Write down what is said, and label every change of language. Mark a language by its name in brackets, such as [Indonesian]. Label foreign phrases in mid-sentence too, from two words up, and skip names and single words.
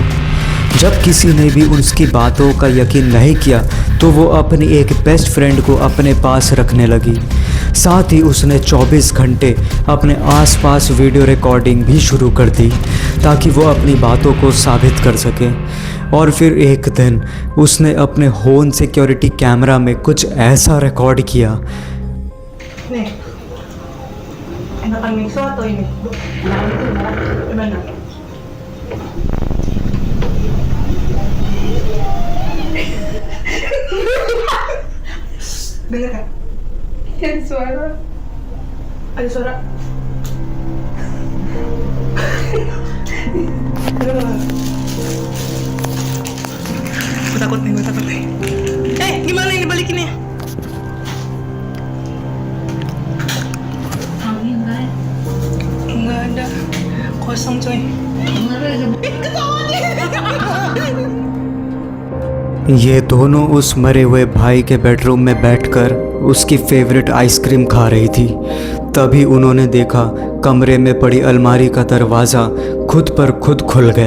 [Hindi] जब किसी ने भी उसकी बातों का यकीन नहीं किया तो वो अपनी एक [English] best friend [Hindi] को अपने पास रखने लगी। साथ ही उसने 24 घंटे अपने आसपास [English] video recording [Hindi] भी शुरू कर दी ताकि वो अपनी बातों को साबित कर सके। और फिर एक दिन उसने अपने [English] home security camera [Hindi] में कुछ ऐसा रिकॉर्ड किया। [Indonesian] Nih, enakan miso atau ini? Yang itu gimana? Dengar kan? Ada suara. Ada suara. Gue takut nih. Gimana ini balikinnya? Nggak ada, kosong coy. [Hindi] ये दोनों उस मरे हुए भाई के बेडरूम में बैठकर उसकी [English] favorite ice cream [Hindi] खा रही थी। तभी उन्होंने देखा कमरे में पड़ी अलमारी का दरवाज़ा खुद पर खुद खुल गया।